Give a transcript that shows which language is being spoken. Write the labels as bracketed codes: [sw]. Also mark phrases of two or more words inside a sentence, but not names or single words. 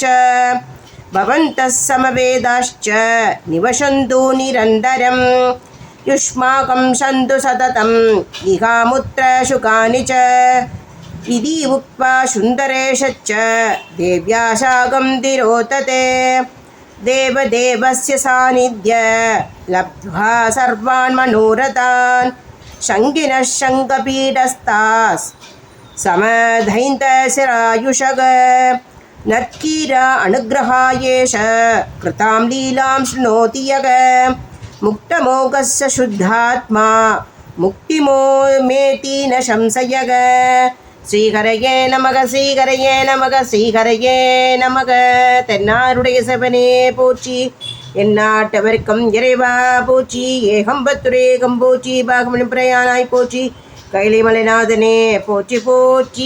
[sa] भवन्तः समवेदाश्च निवसन्तु निरन्तरं युष्माकं सन्तु सततं इहामुत्र सुखानि च इति उक्त्वा सुन्दरेशश्च देव्या साकं तिरोतते देवदेवस्य सान्निध्य लब्ध्वा सर्वान् मनोरथान् शङ्किनः शङ्खपीठस्थास् समधैन्तशिरायुषः नत्कीर अनुग्रहायेष कृतां लीलां शृणोति यः मुक्तमोघस्य शुद्धात्मा मुक्तिमोमेति न संशयः श्रीहरये नमः श्रीहरये नमः श्रीहरये नमः. [ta] தென்னாருடைய சிவனே போற்றி, எந்நாட்டவர்க்கும் இறைவா போற்றி, ஏகம்பத்துரேகம் போற்றி, பாகமணி பிரயாணாய் போற்றி, கைலை மலைநாதனே போற்றி போற்றி.